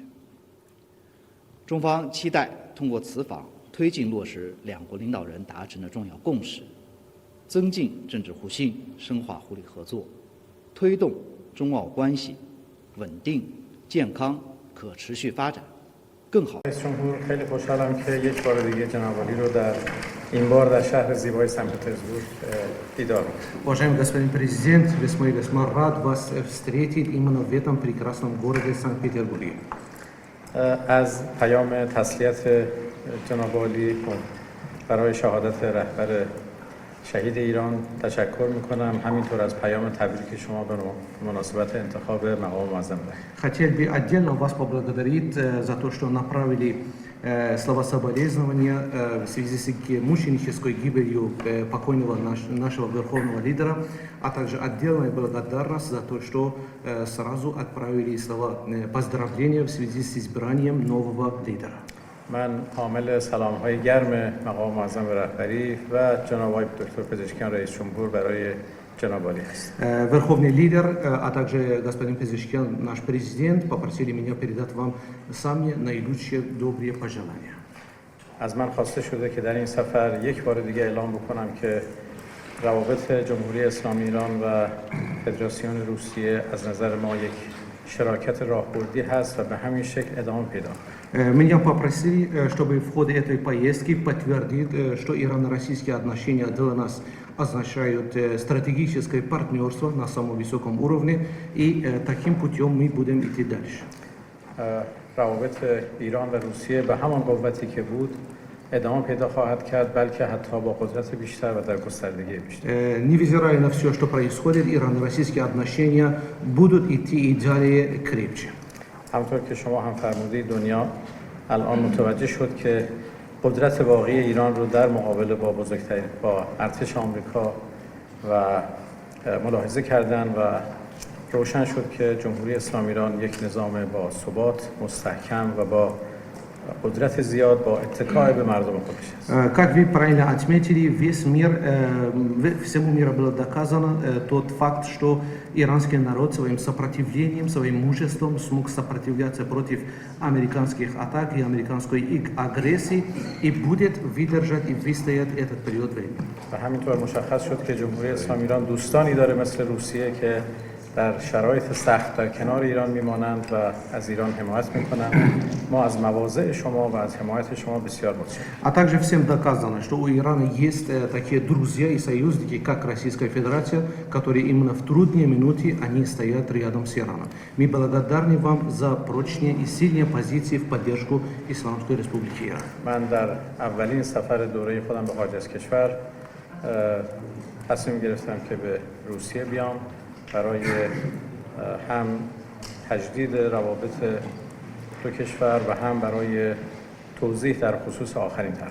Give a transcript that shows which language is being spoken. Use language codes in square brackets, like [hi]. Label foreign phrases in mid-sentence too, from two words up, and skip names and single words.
[zh] 中方期待通过此访推进落实两国领导人达成的重要共识，增进政治互信，深化互利合作，推动中澳关系稳定、健康、可持续发展更好。 [fa] رئیس جمهور خیلی خوشحالم که یک بار دیگه جناب عالی رو در این بار در شهر زیبای سن پترزبورگ دیدار. [ru] Уважаемый господин президент, весьма и весьма рад вас встретить именно в этом прекрасном городе Санкт-Петербурге. [fa] از پیام تسلیت جناب عالی برای شهادت رهبر شهید ایران تشکر میکنم، همینطور از پیام تبریک شما به مناسبت انتخاب مقام معظم رهبر. [ru] Хотел бы отдельно вас поблагодарить за то, что направили слова соболезнования в связи с мученической гибелью покойного нашего верховного лидера, а также отдельная благодарность за то, что сразу отправили слова поздравления в связи с избранием нового лидера. [fa] من حامل سلام‌های گرم مقام معظم رهبری و جناب آقای دکتر پزشکیان رئیس جمهور برای جناب عالی هستم. [ru] Верховный лидер, а также господин Пезешкиан, наш президент, попросили меня передать вам самые наилучшие добрые пожелания. [fa] از من خواسته شده که در این سفر یک بار دیگه اعلام بکنم که روابط جمهوری اسلامی ایران و فدراسیون روسیه از نظر ما یک شراکت راهبردی هست و به همین شکل ادامه پیدا کنه. [ru] Меня попросили, чтобы в ходе этой поездки подтвердить, что ирано-российские отношения для нас означают стратегическое партнерство на самом высоком уровне, и таким путем мы будем идти дальше. [fa] روابط ایران و روسیه به همان قوتی که بود ادامه پیدا خواهد کرد، بلکه حتی با قدرت بیشتر و در گستردگی بیشتر. [ru] Невзирая на все, что происходит, ирано-российские отношения будут идти и далее крепче. [fa] همونطور که شما هم فرمودید، دنیا الان متوجه شد که قدرت واقعی ایران رو در مقابله با ارتش آمریکا و ملاحظه کردن و روشن شد که جمهوری اسلامی ایران یک نظام با ثبات، مستحکم و با قدرت زیاد با اتکای به مردم خودش است. [ru] Как вы правильно отметили, весь мир, всему миру было доказано тот факт, что иранский народ своим сопротивлением, своим мужеством смог сопротивляться против американских атак и американской агрессии и будет выдержать и выстоять этот период времени. [fa] و همینطور مشخص شد که جمهوری اسلامی ایران دوستانی داره مثل روسیه که در شرایط سخت در کنار ایران میمانند و از ایران حمایت میکنند. ما از مواضع شما و از حمایت شما بسیار متشکرم. [ru] А также всем доказано, что у Ирана есть такие друзья и союзники, как Российская Федерация, которые именно в трудные минуты они стоят рядом с Ираном. Мы благодарны вам за прочные и сильные позиции в поддержку Исламской Республики Иран. [fa] من در اولین سفر دوره خودم به خارج از کشور تصمیم گرفتم که به روسیه بیام برای هم تجدید روابط دو کشور و هم برای توضیح در خصوص آخرین طرح.